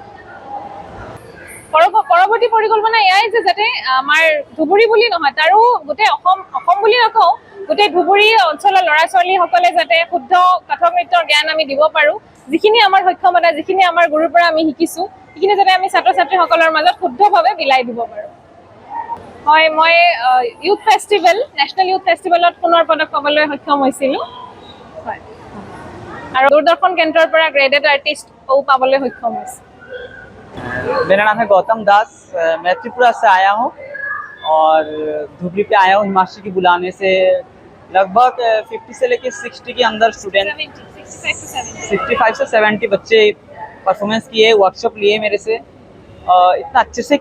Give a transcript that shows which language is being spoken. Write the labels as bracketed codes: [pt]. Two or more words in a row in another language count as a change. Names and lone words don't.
[as] পৰৱৰ্তী পৰিকল্পনা এয়াই যে যাতে আমাৰ ধুবুৰী বুলি নহয় তাৰো গোটেই অসম বুলি নকওঁ গোটেই ধুবুৰী অঞ্চলৰ ল'ৰা ছোৱালীসকলে যাতে শুদ্ধ কথক নৃত্যৰ জ্ঞান আমি দিব পাৰোঁ যিখিনি আমাৰ সক্ষমতা যিখিনি আমাৰ গুৰুৰ পৰা আমি শিকিছোঁ সেইখিনি যাতে আমি ছাত্ৰ ছাত্ৰীসকলৰ মাজত শুদ্ধভাৱে বিলাই দিব পাৰোঁ হয় মই ইউথ ফেষ্টিভেল নেশ্যনেল ইউথ ফেষ্টিভেলত সোণৰ পদক পাবলৈ সক্ষম হৈছিলোঁ হয় আৰু দূৰদৰ্শন কেন্দ্ৰৰ পৰা গ্ৰেডেড আৰ্টিষ্টও পাবলৈ সক্ষম হৈছোঁ [hi] मेरा नाम है गौतम दास मैं त्रिपुरा से आया हूँ और धुबरी पे आया हूँ हिमांशी की बुलाने से लगभग 50 से लेकर 60 के अंदर स्टूडेंट 65 से 70 बच्चे परफॉर्मेंस किए वर्कशॉप लिए मेरे से इतना अच्छे से